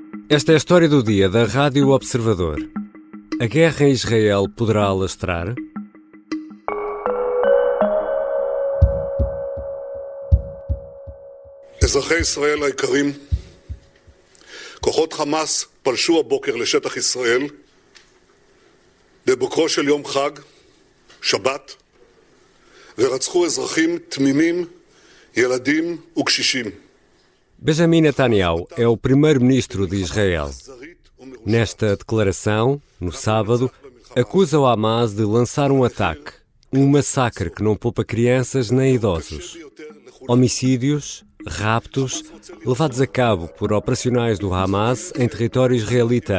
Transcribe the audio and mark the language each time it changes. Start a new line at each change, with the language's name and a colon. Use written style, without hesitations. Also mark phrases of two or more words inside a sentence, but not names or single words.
Portuguese: Esta é a história do dia da Rádio Observador. A guerra em Israel poderá alastrar?
Hebrew: אזרחי ישראל היקרים, כוחות חמאס פלשו הבוקר לשטח ישראל בבוקרו של יום חג, שבת, ורצחו אזרחים תמימים, ילדים וקשישים.
Portuguese: Benjamin Netanyahu é o primeiro-ministro de Israel. Nesta declaração, no sábado, acusa o Hamas de lançar um ataque, um massacre que não poupa crianças nem idosos. Homicídios, raptos, levados a cabo por operacionais do Hamas em território israelita.